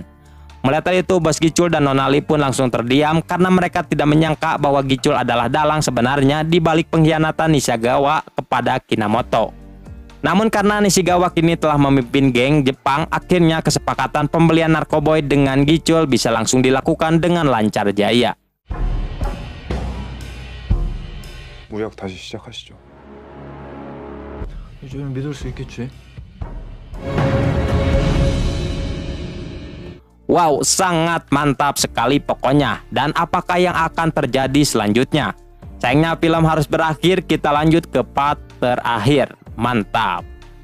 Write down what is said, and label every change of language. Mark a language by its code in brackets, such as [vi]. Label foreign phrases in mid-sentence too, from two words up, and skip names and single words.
[id] Melihat itu, bos Gicul dan Nona Lee pun langsung terdiam karena mereka tidak menyangka bahwa Gicul adalah dalang sebenarnya di balik pengkhianatan Nishigawa kepada Kinamoto. Namun karena Nishigawa kini telah memimpin geng Jepang, akhirnya kesepakatan pembelian narkoboy dengan Gicul bisa langsung dilakukan dengan lancar jaya. [ko] 무역 다시 시작하시죠. 이제는 믿을 수 있겠지? [id] Wow, sangat mantap sekali pokoknya. Dan apakah yang akan terjadi selanjutnya? Sayangnya film harus berakhir, kita lanjut ke part terakhir. Mantap.